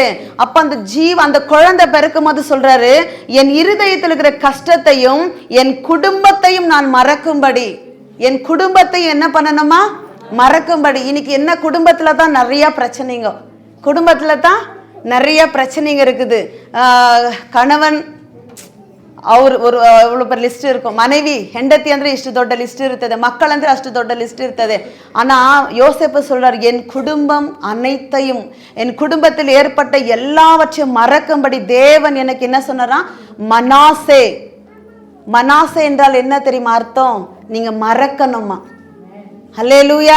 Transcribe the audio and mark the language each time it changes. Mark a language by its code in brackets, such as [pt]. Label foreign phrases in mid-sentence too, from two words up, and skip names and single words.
[ta] அப்ப அந்த குழந்தை பிறக்கும் போது சொல்றாரு, என் இருதயத்தில் இருக்கிற கஷ்டத்தையும் என் குடும்பத்தையும் நான் மறக்கும்படி, என் குடும்பத்தையும் என்ன பண்ணணுமா? மறக்கும்படி. இன்னைக்கு என்ன, குடும்பத்துல தான் நிறைய பிரச்சனைங்க, குடும்பத்துல தான் நிறைய பிரச்சனைங்க இருக்குது. [kn] ಕಣವನ್ ಅವ್ರು ಒಬ್ಬ ಲಿಸ್ಟ್ இருக்கும், ಮனைವಿ ಹೆಂಡತಿ ಅಂದ್ರೆ ಇಷ್ಟು ದೊಡ್ಡ ಲಿಸ್ಟ್ ಇರ್ತದೆ, ಮಕ್ಕಳಂದ್ರೆ ಅಷ್ಟು ದೊಡ್ಡ ಲಿಸ್ಟ್ ಇರ್ತದೆ. [ta] ஆனா யோசேப்பு சொல்றார், என் குடும்பம் அனைத்தையும், என் குடும்பத்தில் ஏற்பட்ட எல்லாவற்றையும் மறக்கும்படி தேவன் எனக்கு என்ன சொன்னாரா? மனாசே. மனாசே என்றால் என்ன தெரியுமா அர்த்தம்? நீங்க மறக்கணுமா. ஹல்லேலூயா.